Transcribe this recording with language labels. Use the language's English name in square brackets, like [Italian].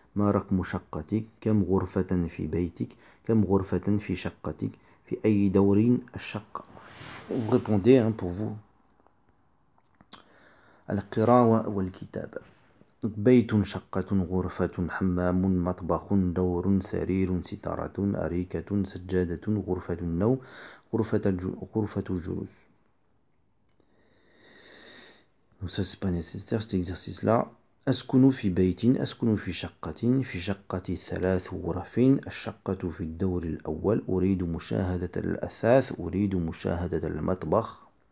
[Arabic] ما رقم شقتك كم غرفة في بيتك كم غرفة في شقتك في أي دور الشقة. [French] Vous répondez hein, pour vous [Arabic] القراءة والكتابة. Donc, بيت شقة غرفة حمام مطبخ دور سرير ستارة أريكة سجادة غرفة النوم غرفة الجلوس. [French] Donc ça c'est pas nécessaire cet exercice là. [Arabic] أسكن في بيت أسكن في شقة في شقتي 3 غرف الشقة في الدور الأول أريد مشاهدة الأثاث أريد مشاهدة المطبخ.